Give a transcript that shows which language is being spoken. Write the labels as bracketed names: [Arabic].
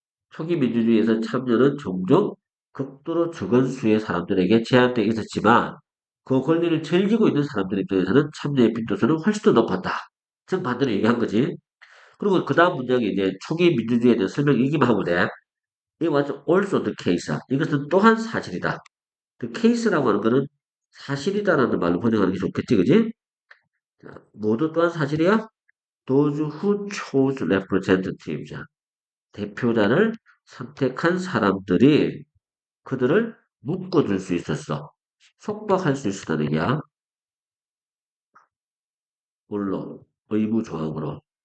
[Korean] 초기 민주주의에서 참여는 종종 극도로 적은 수의 사람들에게 제한되어 있었지만 그 권리를 즐기고 있는 사람들 입장에서는 참여의 빈도수는 훨씬 더 높았다. 정반대로 얘기한 거지. 그리고 그 다음 문장이 이제 초기 민주주의에 대한 설명 이기만 하면 돼. [English] It was also the case. [Korean] 이것은 또한 사실이다. The case라고 하는 거는 사실이다라는 말로 번역하는 게 좋겠지, 그지? 자, 모두 또한 사실이야? [English] Those who chose representatives. [Korean] 대표자를 선택한 사람들이 그들을 묶어줄 수 있었어. 속박할 수 있었다는 얘기야. 물론 의무 조항으로.